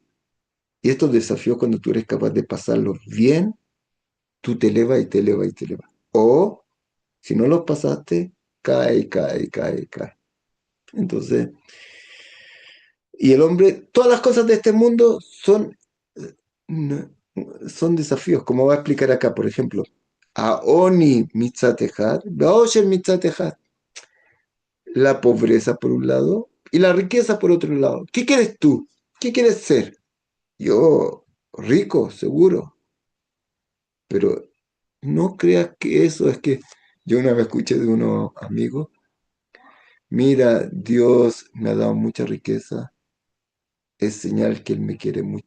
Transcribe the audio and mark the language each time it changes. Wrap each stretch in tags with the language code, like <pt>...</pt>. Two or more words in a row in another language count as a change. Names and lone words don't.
<es>Y estos desafíos, cuando tú eres capaz de pasarlos bien, tú te elevas y te elevas y te elevas. O, si no los pasaste, cae, cae, cae, cae. Entonces, y el hombre, todas las cosas de este mundo no- son desafíos, como va a explicar acá, por ejemplo.</es> <he>בעוני מצטחקת, באושר מצטחקת.</he> <es>La pobreza por un lado y la riqueza por otro lado. ¿Qué quieres tú? ¿Qué quieres ser? Yo, rico, seguro, pero no creas que eso es que yo una vez escuché de unos amigos, mira, Dios me ha dado mucha riqueza, es señal que Él me quiere mucho.</es>